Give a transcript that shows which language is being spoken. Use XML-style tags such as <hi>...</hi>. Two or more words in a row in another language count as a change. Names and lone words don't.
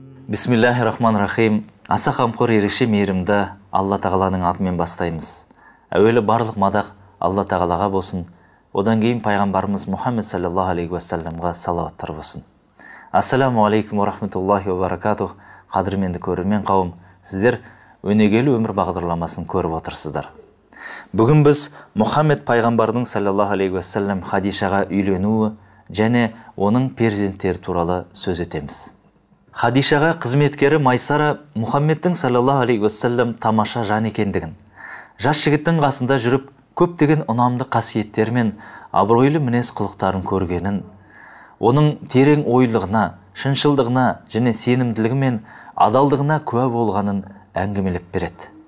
<ar>بسم الله الرحمن الرحيم.</ar> <kk>Аса қамқор ерекше мейірімді Алла тағаланың атымен бастаймыз. Әуелі барлық мадақ Алла тағалаға болсын. Одан кейін пайғамбарымыз Мұхаммед</kk> <ar>صلى الله عليه وسلم</ar> <kk>салауаттар болсын.</kk> <ar>السلام عليكم ورحمة الله وبركاته.</ar> <kk>Қадірменді көрермен қауым, сіздер өнегелі өмір бағдарламасын көріп отырсыздар. Бүгін біз Мұхаммед пайғамбардың</kk> <ar>صلى الله عليه وسلم</ar> <kk>Хадишаға үйленуі және оның перзенттері туралы сөз етеміз. Хадишаға қызметкері Майсара Мұхаммедтің</kk> <ar>صلى الله عليه وسلم</ar> <kk>тамаша жан екендігін, жас жігіттің қасында жүріп көптеген ұнамды қасиеттері мен абыройлы мінез құлықтарын көргенін, оның терең ойлығына, шыншылдығына және сенімділігі мен адалдығына куә болғанын әңгімелеп береді.</kk>